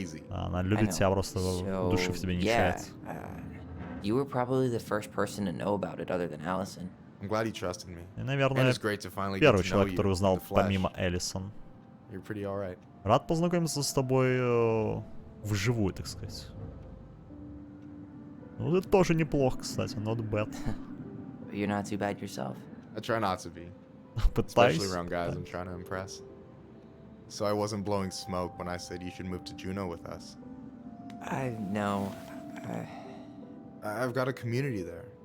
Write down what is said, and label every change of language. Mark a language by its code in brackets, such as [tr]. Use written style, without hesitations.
[ru] Она любит тебя, просто души в тебе не чает. [en] You were probably the first person to know about it other than Allison. I'm glad he trusted me. [ru] И, наверное, первый человек, который узнал помимо Элисон. [en] You're pretty all right. [ru] Рад познакомиться с тобой вживую, так сказать. Ну, это тоже неплохо, кстати, [en] not bad. You're not too bad yourself. I try not to be. [ru] Пытаюсь. [en] Especially around guys I'm trying to impress. So I wasn't blowing smoke when I said you should move to Juneau with us. I know. I've got a community there.